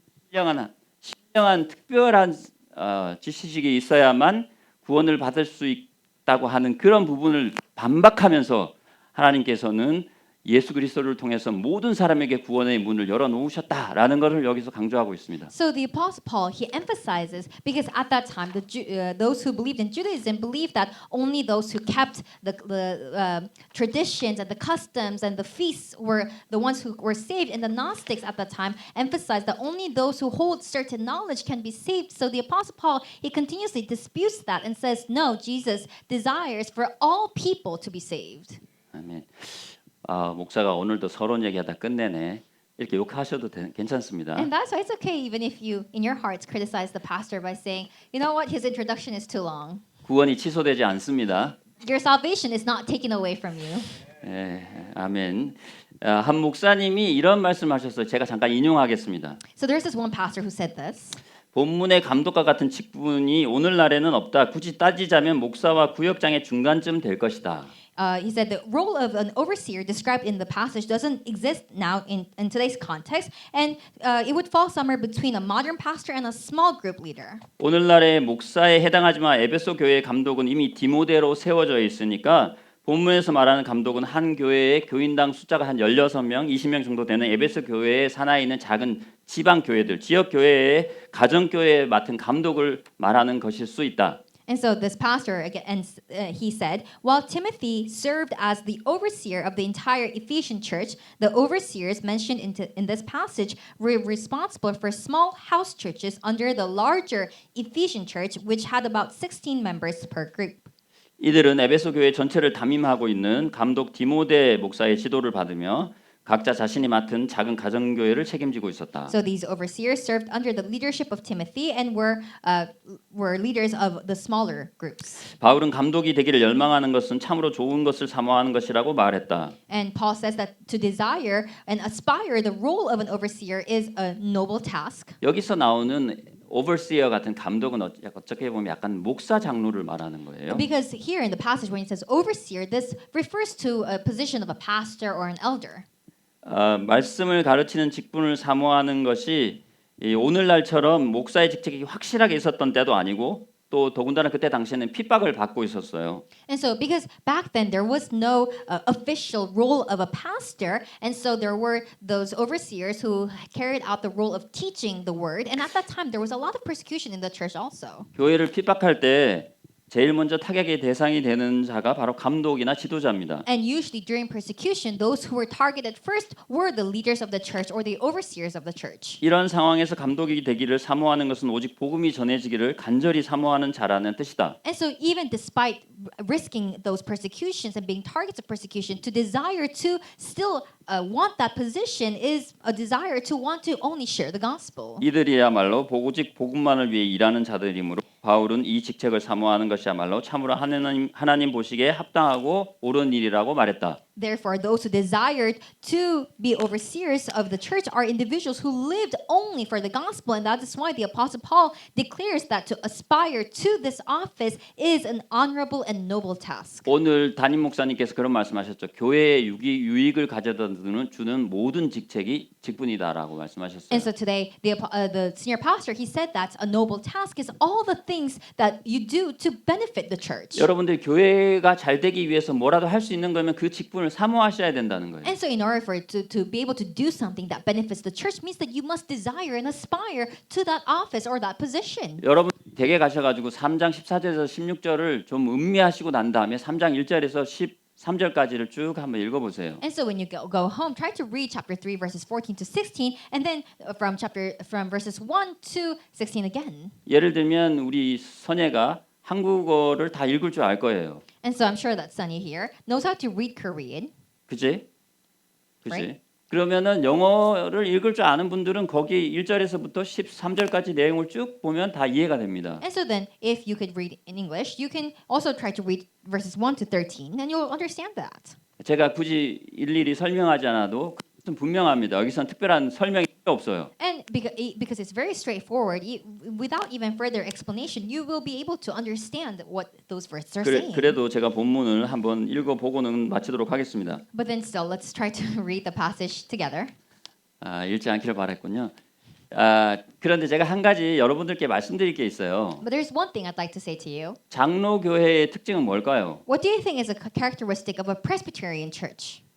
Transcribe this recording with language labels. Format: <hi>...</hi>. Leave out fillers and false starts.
<ko>신령한 특별한 지식이 있어야만 구원을 받을 수 있다고 하는 그런 부분을 반박하면서 하나님께서는 예수 그리스도를 통해서 모든 사람에게 구원의 문을 열어 놓으셨다라는 것을 여기서 강조하고 있습니다.</ko> <en>So the Apostle Paul he emphasizes because at that time those who believed in Judaism believed that only those who kept the traditions and the customs and the feasts were the ones who were saved, and the Gnostics at that time emphasized that only those who hold certain knowledge can be saved. So the Apostle Paul he continuously disputes that and says no, Jesus desires for all people to be saved.</en> <ko>아멘. 목사가 오늘도 서론 얘기하다 끝내네. 이렇게 욕하셔도 괜찮습니다.</ko> <en>And that's why it's okay even if you in your hearts criticize the pastor by saying, you know what, his introduction is too long.</en> <ko>구원이 취소되지 않습니다.</ko> <en>Your salvation is not taken away from you.</en> <ko>아멘. 한 목사님이 이런 말씀하셨어요. 제가 잠깐 인용하겠습니다.</ko> <en>So there's this one pastor who said this.</en> <ko>본문의 감독과 같은 직분이 오늘날에는 없다. 굳이 따지자면 목사와 구역장의 중간쯤 될 것이다.</ko> <en>He said the role of an overseer described in the passage doesn't exist now in today's context, and it would fall somewhere between a modern pastor and a small group leader.</en> <ko>오늘날의 목사에 해당하지만 에베소 교회의 감독은 이미 디모데로 세워져 있으니까 본문에서 말하는 감독은 한 교회의 교인당 숫자가 한 16명, 20명 정도 되는 에베소 교회의 산하에 있는 작은 지방 교회들, 지역 교회의 가정 교회에 맡은 감독을 말하는 것일 수 있다.</ko> <en>And so this pastor again, he said, while Timothy served as the overseer of the entire Ephesian church, the overseers mentioned in this passage were responsible for small house churches under the larger Ephesian church, which had about 16 members per group.</en> <ko>이들은 에베소 교회 전체를 담임하고 있는 감독 디모데 목사의 지도를 받으며 각자 자신이 맡은 작은 가정 교회를 책임지고 있었다.</ko> <en>So these overseers served under the leadership of Timothy and were leaders of the smaller groups.</en> <ko>바울은 감독이 되기를 열망하는 것은 참으로 좋은 것을 사모하는 것이라고 말했다.</ko> <en>And Paul says that to desire and aspire the role of an overseer is a noble task.</en> <ko>여기서 나오는 overseer 같은 감독은 어떻게 보면 약간 목사 장로를 말하는 거예요.</ko> <en>Because here in the passage when it says overseer, this refers to a position of a pastor or an elder.</en> <ko>말씀을 가르치는 직분을 사모하는 것이 오늘날처럼 목사의 직책이 확실하게 있었던 때도 아니고 또 더군다나 그때 당시에는 핍박을 받고 있었어요.</ko> <en>And so because back then there was no official role of a pastor, and so there were those overseers who carried out the role of teaching the word, and at that time there was a lot of persecution in the church also.</en> <ko>교회를 핍박할 때 제일 먼저 타격의 대상이 되는 자가 바로 감독이나 지도자입니다.</ko> <en>And usually during persecution, those who were targeted first were the leaders of the church or the overseers of the church.</en> <ko>이런 상황에서 감독이 되기를 사모하는 것은 오직 복음이 전해지기를 간절히 사모하는 자라는 뜻이다.</ko> <en>And so even despite risking those persecutions and being targets of persecution, to desire to still want that position is a desire to want to only share the gospel.</en> <ko>이들이야말로 오직 복음만을 위해 일하는 자들이므로 바울은 이 직책을 사모하는 것이야말로 참으로 하나님 보시기에 합당하고 옳은 일이라고 말했다.</ko> <en>Therefore, those who desired to be overseers of the church are individuals who lived only for the gospel, and that is why the Apostle Paul declares that to aspire to this office is an honorable and noble task.</en> <ko>오늘 담임 목사님께서 그런 말씀하셨죠. 교회의 유익을 가져다 주는 모든 직분이다라고 말씀하셨어요.</ko> <en>And so today, the senior pastor he said that a noble task is all the things that you do to benefit the church.</en> <ko>여러분들 교회가 잘 되기 위해서 뭐라도 할 수 있는 거면 그 직분을 사모하셔야 된다는 거예요.</ko> <en>And so in order for it to be able to do something that benefits the church means that you must desire and aspire to that office or that position.</en> <ko>여러분 댁에 가셔가지고 3장 14절에서 16절을 좀 음미하시고 난 다음에 3장 1절에서 13절까지를 쭉 한번 읽어보세요.</ko> <en>And so when you go home, try to read chapter 3 verses 14 to 16, and then from verses 1 to 16 again.</en> <ko>예를 들면 우리 선예가 한국어를 다 읽을 줄 알 거예요.</ko> <en>And so I'm sure that Sunny here knows how to read Korean.</en> <ko>그지? 그지?</ko> <en>Right.</en> <ko>그러면은 영어를 읽을 줄 아는 분들은 거기 1절에서부터 13절까지 내용을 쭉 보면 다 이해가 됩니다.</ko> <en>And so then, if you could read in English, you can also try to read verses 1 to 13, and you'll understand that.</en> <ko>제가 굳이 일일이 설명하지 않아도 그것은 분명합니다. 여기선 특별한 설명이 필요 없어요.</ko> <en>And because it's very straightforward, without even further explanation, you will be able to understand what those verses are saying.</en> <ko>그래도 제가 본문을 한번 읽어보고는 마치도록 하겠습니다.</ko> <en>But then still, let's try to read the passage together.</en> <ko>읽지 않기를 바랬군요. 그런데 제가 한 가지 여러분들께 말씀드릴 게 있어요.</ko> <en>But there's one thing I'd like to say to you.</en> <ko>장로교회의 특징은 뭘까요?</ko> <en>What do you think is a characteristic of a Presbyterian church?</en>